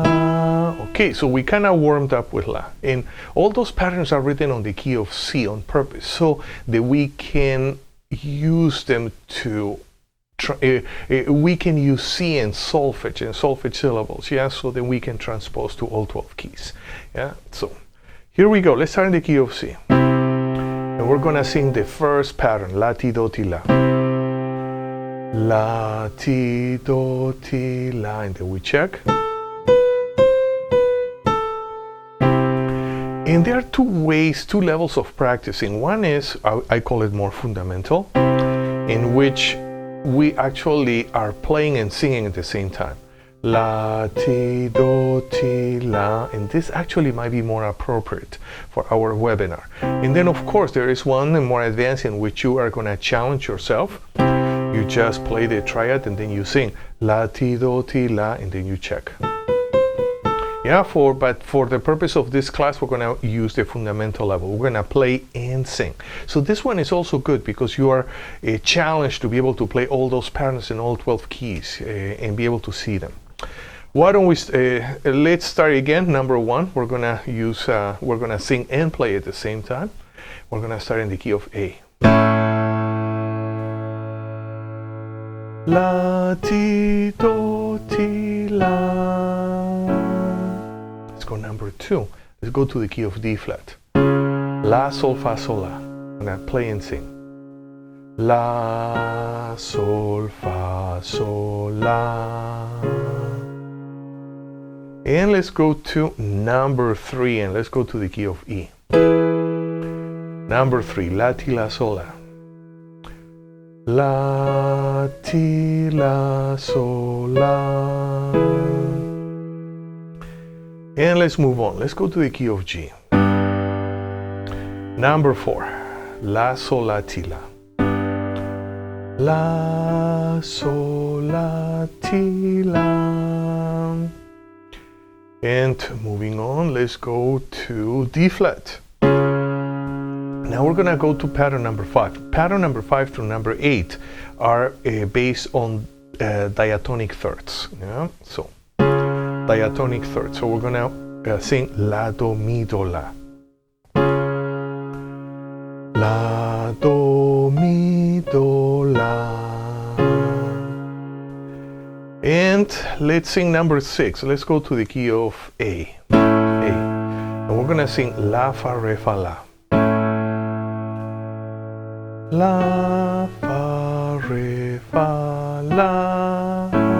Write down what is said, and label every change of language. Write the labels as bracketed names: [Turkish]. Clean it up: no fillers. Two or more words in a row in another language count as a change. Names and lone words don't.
[English] Okay, so we kind of warmed up with La, and all those patterns are written on the key of C on purpose, so that we can use them to we can use C and solfege syllables, yeah, so that we can transpose to all 12 keys. Yeah, so here we go. Let's start in the key of C, and we're gonna sing the first pattern, La ti do ti la. La ti do ti la, and then we check. And there are two levels of practicing. One is, I call it more fundamental, in which we actually are playing and singing at the same time. La, ti, do, ti, la, and this actually might be more appropriate for our webinar. And then of course there is one more advanced in which you are gonna challenge yourself. You just play the triad and then you sing La, ti, do, ti, la, and then you check. Yeah, but for the purpose of this class, we're gonna use the fundamental level. We're gonna play and sing. So this one is also good because you are challenged to be able to play all those patterns in all 12 keys and be able to see them. Why don't we, let's start again. Number one, we're gonna sing and play at the same time. We're gonna start in the key of A. La, ti, do, ti, la. Go number two. Let's go to the key of D flat. La, sol, fa, sol, la. I'm gonna play and sing. La, sol, fa, sol, la. And let's go to number three, and let's go to the key of E. Number three, la, ti, la, sol, la. La, ti, la, sol, la. And let's move on. Let's go to the key of G. Number four, La, sol, la, ti, la. La, sol, la, ti, la. And moving on, let's go to D flat. Now we're gonna go to pattern number 5. Pattern number 5 through number 8 are based on diatonic thirds. Yeah, so diatonic thirds. So we're gonna sing La, do, mi, do, la. La, do, mi, do, la. And let's sing number 6. Let's go to the key of A. And we're gonna sing La, fa, re, fa, la. La, fa, re, fa, la.